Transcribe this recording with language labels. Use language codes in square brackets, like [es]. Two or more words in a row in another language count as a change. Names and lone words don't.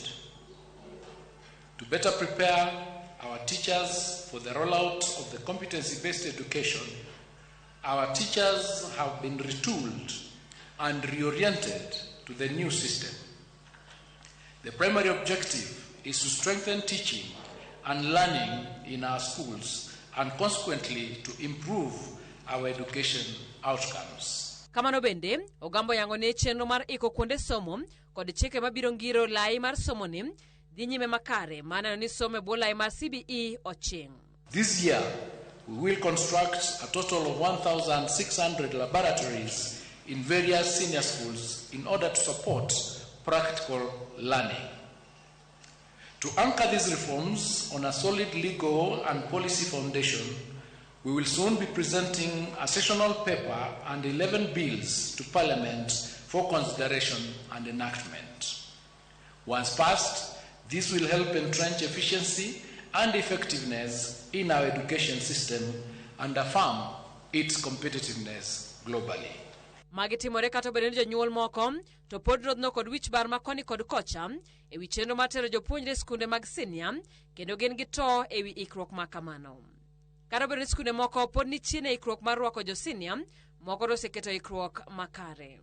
[en] To better prepare our teachers for the rollout of the competency-based education, our teachers have been retooled and reoriented to the new system. The primary objective is to strengthen teaching and learning in our schools and consequently to improve our education outcomes. [luo] Kamano bende, Ogamba yango ne chenro mar iko kuonde somo kod chike mabiro ngiro lai mar somo ni dhi nyime makare maneno ni somo bo lai mar CBE oching. [en] This year, we will construct a total of 1,600 laboratories in various senior schools in order to support practical learning. To anchor these reforms on a solid legal and policy foundation, we will soon be presenting a sessional paper and 11 bills to Parliament for consideration and enactment. Once passed, this will help entrench efficiency and effectiveness in our education system and affirm its competitiveness globally. [luo] Magitimore kata obedo ni jonyuol moko to pod rodno kod wich bar makoni kod kocha e wi chenro mar tero jopuonjre skunde mag senior kendo gin gi to e wi ikruok makamano. Kata obedo ni skunde moko pod ni chien e ikruok mar rwako jo senior, moko to oseketo ikruok makare.